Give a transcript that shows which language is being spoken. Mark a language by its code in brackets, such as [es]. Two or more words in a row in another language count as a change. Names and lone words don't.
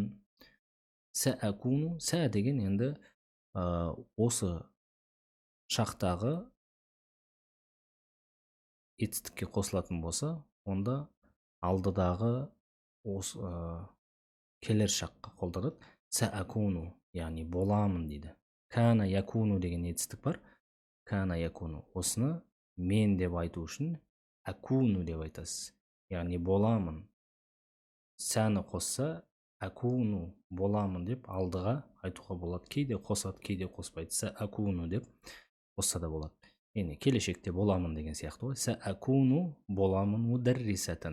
[kk] Сәәкуну, сә деген енді осы шақтағы етістікке қосылатын болса, онда алдыдағы осы келер шаққа қолданады. Сәәкуну, яғни боламын дейді. [ar] كان يكون [kk] деген етістік бар. [ar] كان يكون. [kk] Осыны мен деп айту үшін акуну деп айтасыз. Яғни боламын. Сәні қосса акуну, боламын деп алдыға айтуға болады. Кейде қосады, кейде қоспайды. Сәәкуну деп қосса да болады. Яғни келешекте боламын деген сияқты ғой. Сәәкуну, боламын, мударрисатан.